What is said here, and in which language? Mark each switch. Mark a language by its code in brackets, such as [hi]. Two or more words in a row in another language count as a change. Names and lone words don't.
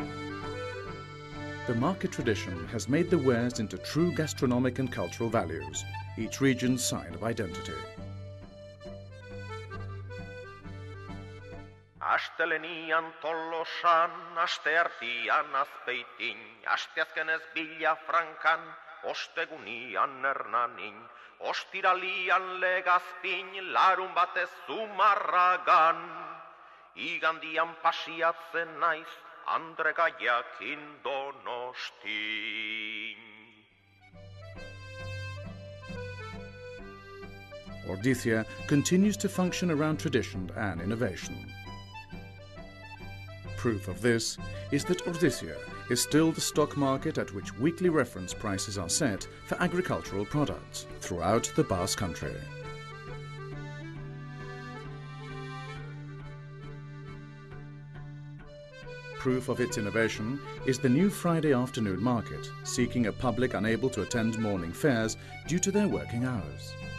[en] The market tradition has made the wares into true gastronomic and cultural values. each region's sign of identity. [eu] Astelenian Tolosan, asteartian Azpeitin, asteazkenez Villafrancan, ostegunian Hernanin, ostiralian Legazpin, larun batez Zumarragan, igandian pasiatzen naiz, Andre Gaiakin Donostin. [en] Ordizia continues to function around tradition and innovation. Proof of this is that Ordizia is still the stock market at which weekly reference prices are set for agricultural products throughout the Basque Country. Proof of its innovation is the new Friday afternoon market, seeking a public unable to attend morning fairs due to their working hours.